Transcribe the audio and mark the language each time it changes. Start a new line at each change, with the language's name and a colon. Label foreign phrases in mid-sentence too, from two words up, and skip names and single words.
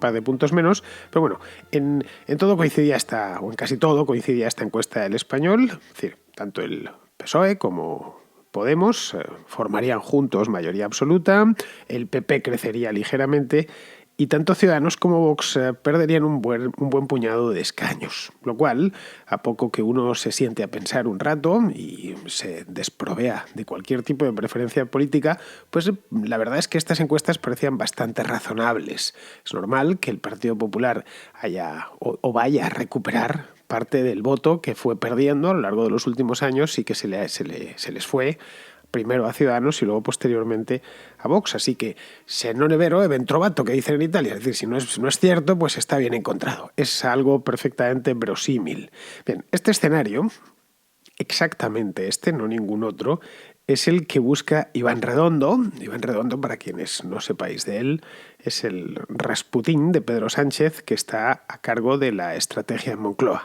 Spanish: par de puntos menos, pero bueno, en todo coincidía o en casi todo coincidía esta encuesta del Español, es decir, tanto el PSOE como Podemos formarían juntos mayoría absoluta, el PP crecería ligeramente y tanto Ciudadanos como Vox perderían un buen puñado de escaños, lo cual, a poco que uno se siente a pensar un rato y se desprovea de cualquier tipo de preferencia política, pues la verdad es que estas encuestas parecían bastante razonables. Es normal que el Partido Popular vaya a recuperar parte del voto que fue perdiendo a lo largo de los últimos años y que se les fue primero a Ciudadanos y luego posteriormente a Vox. Así que
Italian: se non è vero, è ben trovato,
Spanish: que dicen en Italia. Es decir, si no es cierto, pues está bien encontrado. Es algo perfectamente verosímil. Bien, este escenario, exactamente este, no ningún otro, es el que busca Iván Redondo. Iván Redondo, para quienes no sepáis de él, es el Rasputín de Pedro Sánchez que está a cargo de la estrategia en Moncloa.